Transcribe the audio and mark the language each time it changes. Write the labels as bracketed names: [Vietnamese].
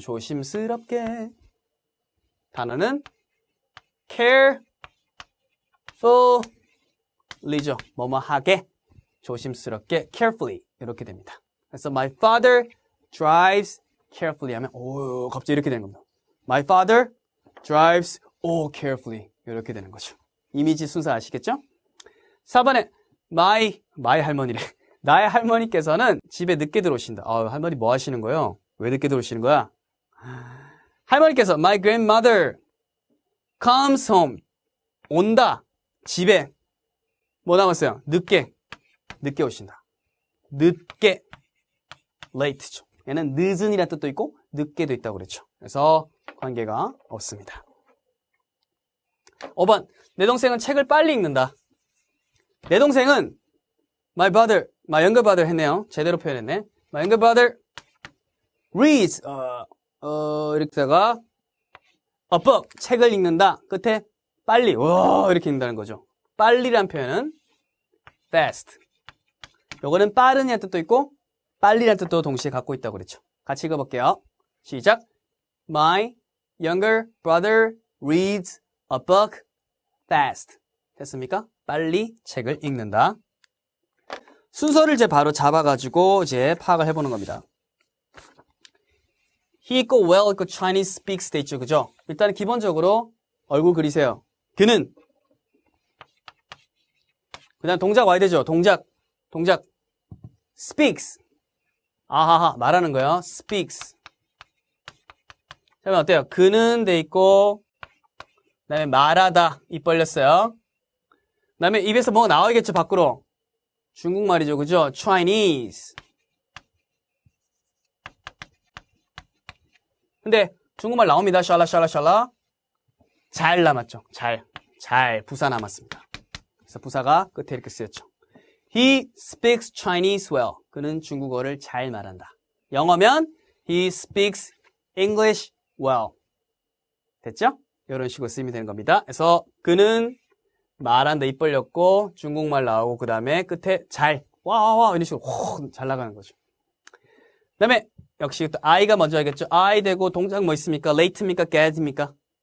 [Korean] 조심스럽게. 단어는 carefully죠. 뭐뭐하게, 조심스럽게, carefully 이렇게 됩니다. 그래서 [English] my father drives carefully [Korean] 하면 오 갑자기 이렇게 되는 겁니다. [English] My father drives carefully [Korean] 이렇게 되는 거죠. 이미지 순서 아시겠죠? 4번에 my 할머니래. 나의 할머니께서는 집에 늦게 들어오신다. 할머니 뭐 하시는 거예요? 왜 늦게 들어오시는 거야? 할머니께서 [English] my grandmother comes home [Korean] 온다. 집에 뭐 남았어요? 늦게 오신다. 늦게 late죠. 얘는 늦은이라는 뜻도 있고 늦게도 있다고 그랬죠. 그래서 관계가 없습니다. 5번. 내 동생은 책을 빨리 읽는다. 내 동생은 [English] my younger brother [Korean] 했네요. 제대로 표현했네. [English] My younger brother reads [Korean] 이렇게다가 [English] a book [Korean] 책을 읽는다. 끝에 빨리 이렇게 읽는다는 거죠. 빨리란 표현은 fast. 요거는 빠른이라는 뜻도 있고 빨리란 뜻도 동시에 갖고 있다고 그랬죠. 같이 읽어볼게요. 시작. [English] My younger brother reads a book fast. [Korean] 됐습니까? 빨리 책을 읽는다. 순서를 이제 바로 잡아가지고 이제 파악을 해보는 겁니다. He 있고 well 있고 Chinese speaks 돼 있죠. 그죠? 일단 기본적으로 얼굴 그리세요. 그는. 그 다음 동작 와야 되죠. 동작. speaks. 말하는 거예요. speaks. 그러면 어때요? 그는 돼 있고 그 다음에 말하다. 입 벌렸어요. 그 다음에 입에서 뭐가 나와야겠죠. 밖으로. 중국말이죠. 그죠? Chinese. 근데 중국말 나옵니다. 샬라. 잘 남았죠. 잘. 부사 남았습니다. 그래서 부사가 끝에 이렇게 쓰였죠. [English] He speaks Chinese well. [Korean] 그는 중국어를 잘 말한다. 영어면 [English] He speaks English well. [Korean] 됐죠? 이런 식으로 쓰이면 되는 겁니다. 그래서 그는 말한다. 입 벌렸고 중국말 나오고 그 다음에 끝에 잘. 와 이런 식으로 잘 나가는 거죠. 그 다음에 역시 또 I가 먼저 하겠죠. I 되고 동작 뭐 있습니까? late입니까? get입니까?